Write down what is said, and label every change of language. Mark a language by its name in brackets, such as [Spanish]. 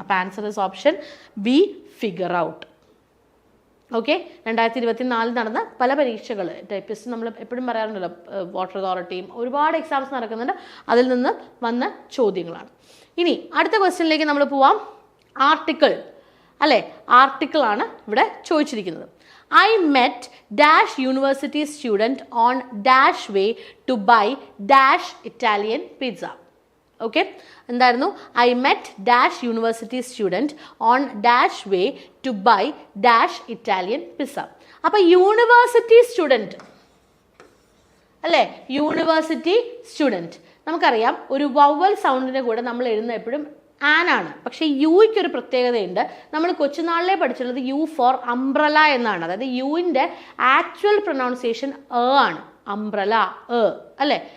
[Malayalam] അപ്പോൾ [English] Answer is option B, figure out. [Malayalam] Okay, 2024 നടന്ന പല പരീക്ഷകൾ, ടൈപ്പിസ്റ്റ് നമ്മൾ എപ്പോഴും പറയാറുണ്ടല്ലോ, വാട്ടർ അതോറിറ്റിയും ഒരുപാട് എക്സാംസ് നടക്കുന്നുണ്ട്, അതിൽ നിന്ന് വന്ന ചോദ്യങ്ങളാണ്. ഇനി അടുത്ത ക്വസ്റ്റ്യനിലേക്ക് നമ്മൾ പോവാം. ആർട്ടിക്കിൾ, അല്ലേ? ആർട്ടിക്കിളാണ് ഇവിടെ ചോദിച്ചിരിക്കുന്നത്. [English] I met dash university student on dash way to buy dash Italian pizza. [Malayalam] Okay, എന്തായിരുന്നു? [English] I met dash university student on dash way to buy dash Italian pizza. [Malayalam] അപ്പോൾ യൂണിവേഴ്സിറ്റി സ്റ്റുഡൻറ്റ്, അല്ലേ? യൂണിവേഴ്സിറ്റി സ്റ്റുഡൻറ്റ്, നമുക്കറിയാം ഒരു vowel സൗണ്ടിൻ്റെ കൂടെ നമ്മൾ എഴുതുന്ന എപ്പോഴും ആനാണ്. പക്ഷേ യുയ്ക്കൊരു പ്രത്യേകതയുണ്ട്. നമ്മൾ കൊച്ചുനാളിലെ പഠിച്ചിട്ടുള്ളത് [English] U for umbrella [Malayalam] എന്നാണ്. അതായത് യുവിൻ്റെ ആക്ച്വൽ പ്രൊനൗൺസിയേഷൻ ആണ്, അംബ്രല, അല്ലേ?